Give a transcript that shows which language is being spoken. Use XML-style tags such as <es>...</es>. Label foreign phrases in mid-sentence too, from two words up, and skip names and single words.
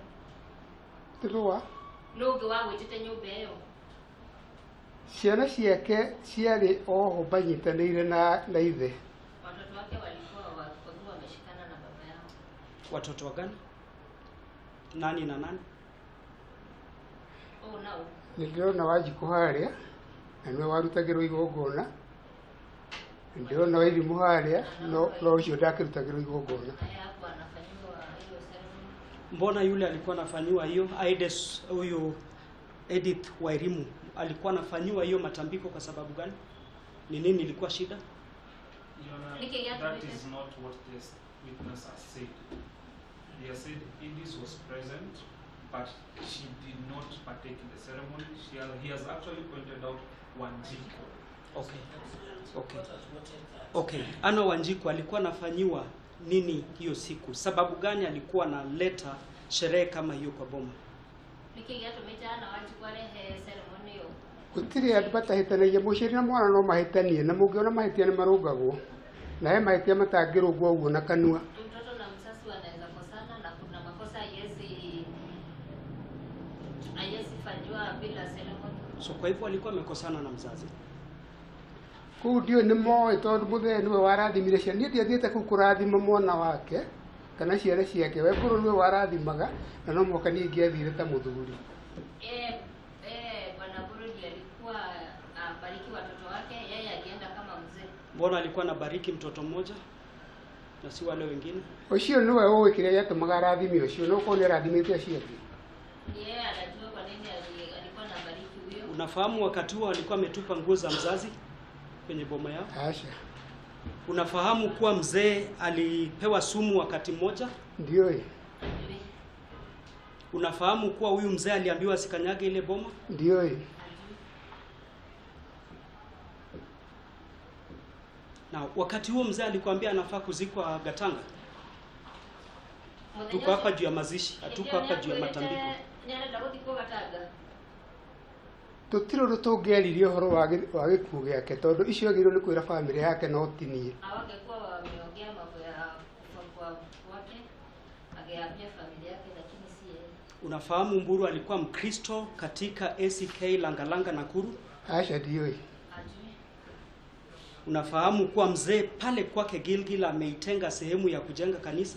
<ki>Tuwa No gwa awitete</ki> <sw>nyumba hiyo.</sw> <ki>Ciana ciake ciarĩ oho banyitanĩire na ithe.</ki> <sw>Watoto wake walikuwa wameshikana na baba yao. Watoto wa gani? Nani na nani?</sw> <en>Oh no.</en> <ki>Nĩndĩrona Wanjikũ harĩa na nĩwe warutagĩrwo igongona. Nĩndĩrona Wairimu harĩa no ũcio ndakĩrutagĩrwo igongona.</ki> <sw>Hapo anafanywa hiyo ceremony. Mbona yule alikuwa anafanyiwa hiyo? Aides huyo Edith Wairimu alikuwa anafanyiwa hiyo matambiko kwa sababu gani? Ni nini ilikuwa shida?</sw> <en>That is not what the witness has said. They have said Edith was present, but she did not partake in the ceremony. He has actually pointed out Wanjiko. Okay. Okay. Okay.</en> <sw>Ana Wanjiko alikuwa anafanyiwa nini hiyo siku? Sababu gani alikuwa analeta sherehe kama hiyo kwa boma?</sw> <ki>Gũtirĩ andũ matahĩtanagia mũciĩ na mwana no mahĩtanie na mũngĩona mahĩtia nĩ marũngagwo na he mahĩtia matangĩrũngwo ũguo na kanua.</ki> <sw>Mtoto na mzazi wanaweza kosana na kuna makosa hayazifanywa bila ceremony. So kwa hivyo alikuwa amekosana na mzazi.</sw> <ki>Kũu ndio nĩ moĩ tondũ mũthee nĩwe warathimire ciana. Niĩ ndiathiĩte kũu kũrathima mwana wake kana ciana ciake. We Mbũrũ nĩwe warathimaga na no mũhaka niĩ ingĩathire ta mũthuri.</ki> <sw>Bwana Mbũrũ alikuwa bariki watoto wake, yeye alienda kama mzee. Mbona alikuwa anabariki mtoto mmoja na si wale wengine? Ũcio nĩwe ũĩ kĩrĩa gĩatũmaga arathime ũcio no ũkorwo nĩ arathimĩte acio angĩ. Yeye anajua kwa nini alikuwa anabariki huyo. Unafahamu wakati huo alikuwa ametupa nguo za mzazi kwenye boma yao? Asha. Unafahamu kuwa mzee alipewa sumu wakati mmoja? Ndio. Unafahamu kuwa huyu mzee aliambiwa asikanyage ile boma? Ndio. Na wakati huo mzee alikwambia anafaa kuzikwa Gatanga? Tuko hapa juu ya mazishi, hatuko hapa juu ya matambiko.</sw> <ki>Tutire ũndũ tũngĩaririe ũhoro wa gĩkuũ gĩake tondũ icio agĩrĩirwo nĩ kwĩra famĩlĩ yake no ti niĩ.</ki> <sw>Hawangekuwa wameongea mambo ya kufa kwake, angeambia familia yake lakini si yeye. Unafahamu Mburu alikuwa Mkristo katika ACK Langalanga Nakuru? Asha ndio. Unafahamu kuwa mzee pale kwake Gilgil ameitenga sehemu ya kujenga kanisa?</sw>